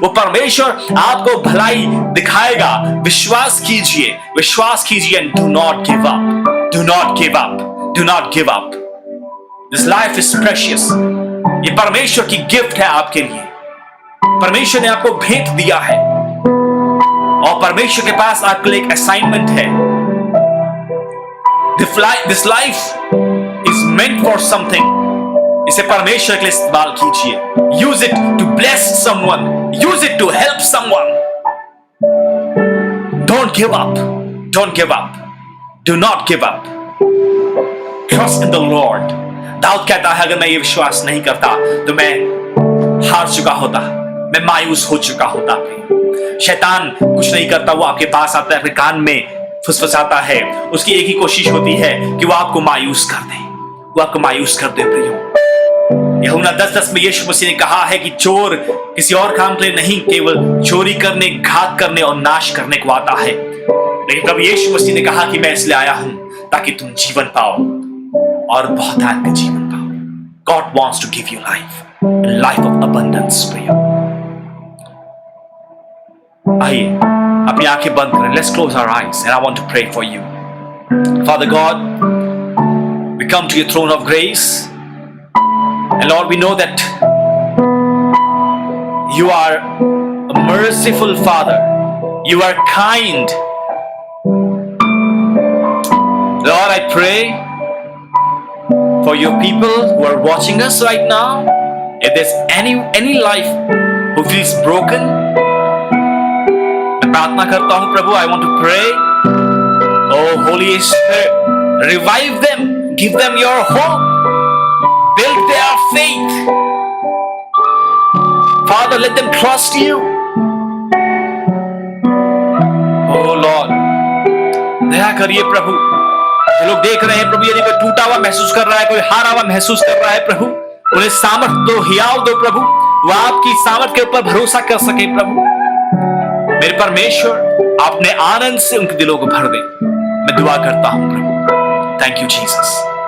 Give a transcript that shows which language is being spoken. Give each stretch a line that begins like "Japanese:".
Hindi: वो परमेश्वर आपको भलाई दिखाएगा। विश्वास कीजिए
English: And do not give up, do not give up, do not give up. This life is precious.
Hindi: ये परमेश्वर की गिफ्ट है आपके लिए। परमेश्वर ने आपको भेंट दिया है और परमेश्वर के पास आपके लिए एक असाइनमेंट है।
English: This life is meant for something.
Hindi: इसे परमेश्वर के लिए इस्तेमाल कीजिए।
English: Use it to bless someone. Use it to help someone. Don't give up. Don't give up. Do not give up. Trust in the Lord.
Hindi: Dawood कहता है, अगर मैं ये विश्वास नहीं करता तो मैं हार चुका होता, मैं मायूस हो चुका होता। शैतान कुछ नहीं करता, वो आपके पास आता है, आपके कान में फुसफुसाता है। उसकी एक ही कोशिश होती है कि वो आपको मायूस कर दे, वो आपको मायूस कर दे प्रियो। यूहन्ना 10:10 में यीशु मसीह ने कहा है कि चोर किसी और काम के लिए नहीं, केवल चोरी करने, घात करने और नाश करने को आता है। लेकिन प्रभु यीशु मसीह ने कहा कि मैं इसलिए आया हूं ताकि तुम जीवन पाओ और बहुत का जीवन पाओ।
English: God wants to give you life, life of abundance प्रियो।
Hindi: आइए अपनी आंखें बंद करें।
English: Let's close our eyes and I want to pray for you. Father God, we come to your throne of grace and Lord, we know that you are a merciful Father. You are kind. Lord, I pray for your people who are watching us right now. If there's any life who feels broken,
Hindi: प्रार्थना करता हूं प्रभु,
English: I want to pray, oh Holy Spirit, revive them, give them your hope, build their faith. Father, let them trust you. Oh Lord,
Hindi: दया करिए प्रभु। जो लोग देख रहे हैं प्रभु, यदि कोई टूटा हुआ महसूस कर रहा है, कोई हारा हुआ महसूस कर रहा है प्रभु, उन्हें सामर्थ दो, हियाव दो प्रभु, वो आपकी सामर्थ के ऊपर भरोसा कर सके प्रभु। मेरे परमेश्वर, अपने आनंद से उनके दिलों को भर दे, मैं दुआ करता हूं प्रभु।
English: Thank you Jesus.